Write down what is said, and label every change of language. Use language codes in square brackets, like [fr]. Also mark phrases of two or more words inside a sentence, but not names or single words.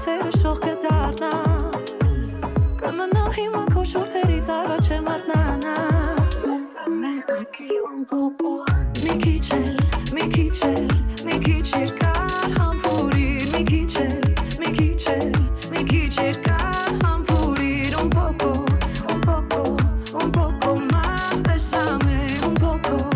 [hy] շող կդառնա Կմնամ հիմա քո շուրթերից արվա չեմ արթնանա [es] Bésame aquí un poco [hy] Mi քիչ երկար համբուրիր Mi քիչ երկար համբուրիր [es] Un poco más Bésame un poco